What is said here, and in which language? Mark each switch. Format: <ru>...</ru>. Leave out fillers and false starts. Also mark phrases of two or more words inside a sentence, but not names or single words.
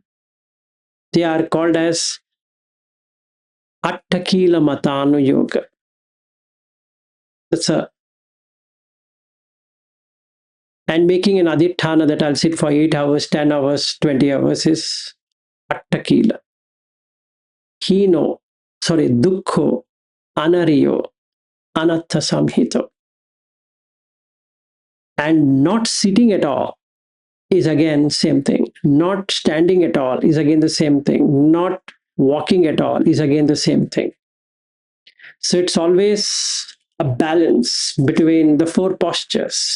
<en>They are called as Mattaññutā. That's and making an adhitthana that I'll sit for 8 hours, 10 hours, 20 hours is attakila.</en> <pi>Dukkho, anariyo, anatta samhito.</pi> <en>And not sitting at all is again same thing. Not standing at all is again the same thing. Not walking at all is again the same thing. So it's always a balance between the 4 postures.</en>